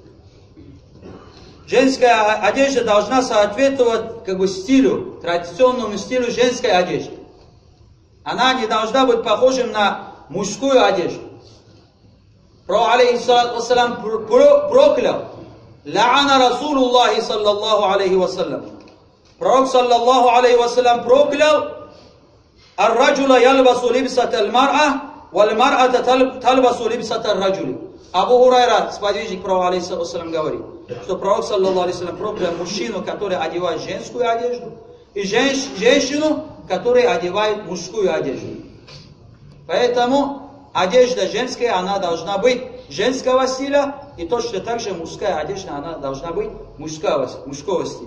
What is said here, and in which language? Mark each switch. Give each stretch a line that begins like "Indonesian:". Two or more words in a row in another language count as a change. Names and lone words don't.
Russian: Женская одежда должна соответствовать как бы стилю, традиционному стилю женской одежды. Она не должна быть похожа на мужскую одежду. Пророк,
Arabic: عليه الصلاة والسلام,
Russian: проклял.
Arabic: لعن رسول الله صلى الله عليه وسلم.
Russian: Пророк,
Arabic: صلى الله عليه وسلم,
Russian: проклял:
Arabic: «الرجل يلبس لبسة المرأة والمرأة تلبس لبسة الرجل».
Russian: Абу Хурайра, сподвижник пророка,
Arabic: عليه الصلاة والسلام,
Russian: говорит, что пророк,
Arabic: صلى الله عليه وسلم,
Russian: проклял мужчину, который одевает женскую одежду, и женщину, которая одевает мужскую одежду. Поэтому одежда женская, она должна быть женского стиля, и точно так же мужская одежда, она должна быть мужского стиля.